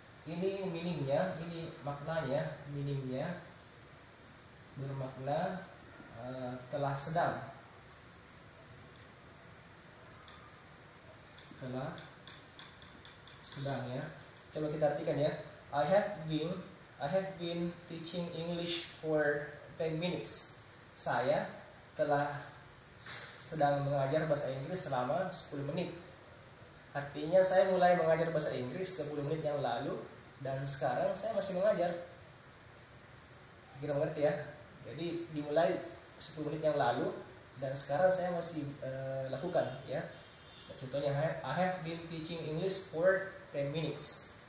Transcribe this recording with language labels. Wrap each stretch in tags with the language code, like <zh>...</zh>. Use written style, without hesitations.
<id>Ini meaningnya, ini maknanya, meaningnya bermakna telah sedang, ya. Coba kita artikan, ya.</id> <en>I have been teaching English for 10 minutes.</en> <id>Saya telah sedang mengajar bahasa Inggris selama 10 menit. Artinya saya mulai mengajar bahasa Inggris 10 menit yang lalu dan sekarang saya masih mengajar. Kita mengerti, ya. Jadi dimulai 10 menit yang lalu dan sekarang saya masih lakukan, ya. Contohnya,</id> <en>I have been teaching English for 10 minutes.</en>